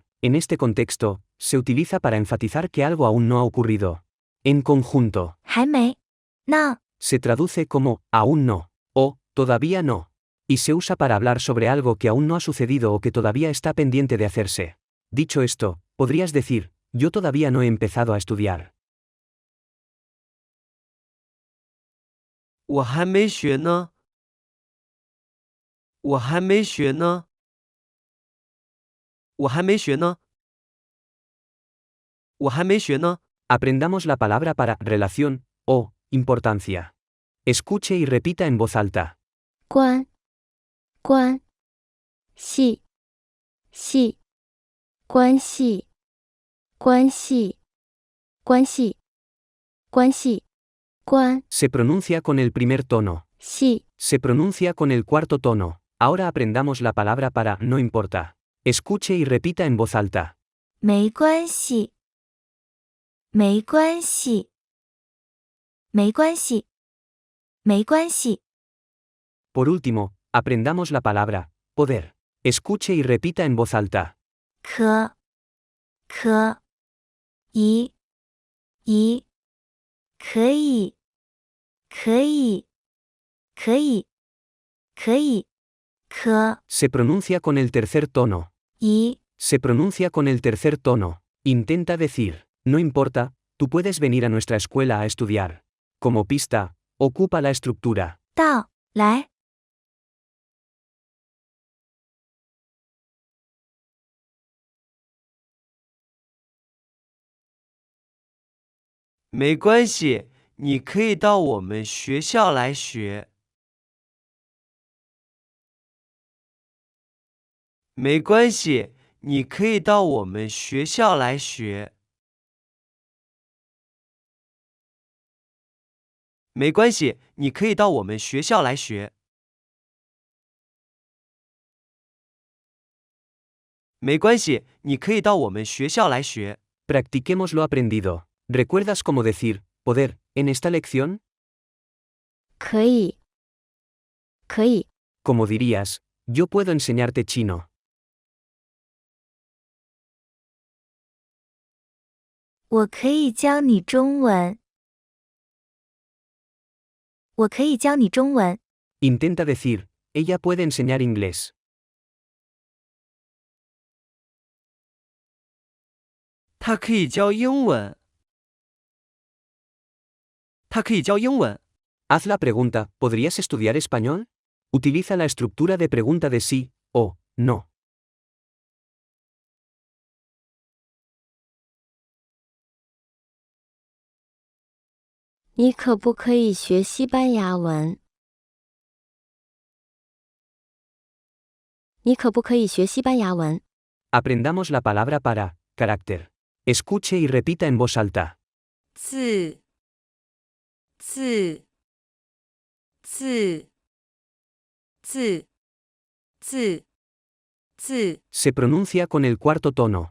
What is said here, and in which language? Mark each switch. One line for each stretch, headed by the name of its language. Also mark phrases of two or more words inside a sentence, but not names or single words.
Spanish: En este contexto, se utiliza para enfatizar que algo aún no ha ocurrido. En conjunto,
Chinese: 还没呢
Spanish: se traduce como aún no o todavía no, y se usa para hablar sobre algo que aún no ha sucedido o que todavía está pendiente de hacerse. Dicho esto, podrías decir, yo todavía no he empezado a estudiar.
Chinese: 我还没学呢。我还没学呢。我还没学呢。我还没学呢。
Spanish: Aprendamos la palabra para relación o importancia. Escuche y repita en voz alta.
Chinese: 关系关系关
Spanish: Se pronuncia con el primer tono.
Chinese: 系
Spanish: Se pronuncia con el cuarto tono. Ahora aprendamos la palabra para no importa. Escuche y repita en voz alta.
Chinese: 没关系没关系没关系没关系
Spanish: Por último, aprendamos la palabra poder. Escuche y repita en voz alta.
Chinese: 可以可以可
Spanish: Se pronuncia con el tercer tono.
Chinese: 以
Spanish: Se pronuncia con el tercer tono. Intenta decir, no importa, tú puedes venir a nuestra escuela a estudiar. Como pista, ocupa la estructura.
Chinese: 到来没关系，你可以到我们学校来学。没关系，你可以到我们学校来学。没关系，你可以到我们学校来学。没关系，你可以到我们学校来学。
Spanish: Practiquemos lo aprendido. ¿Recuerdas cómo decir poder en esta lección?
Chinese: 可以，可以，
Spanish: Como dirías, yo puedo enseñarte chino.
Chinese: 我可以教你中文。我可以教你中文。
Spanish: Intenta decir, ella puede enseñar inglés.
Chinese: 他可以教英文。他可以教英文。
Spanish: Haz la pregunta, ¿podrías estudiar español? Utiliza la estructura de pregunta de sí o no.
Chinese: 你可不可以学西班牙文？你可不可以学西班牙文？
Spanish: Aprendamos la palabra para carácter. Escuche y repita en voz alta.
Chinese: 字字字字字字
Spanish: Se pronuncia con el cuarto tono.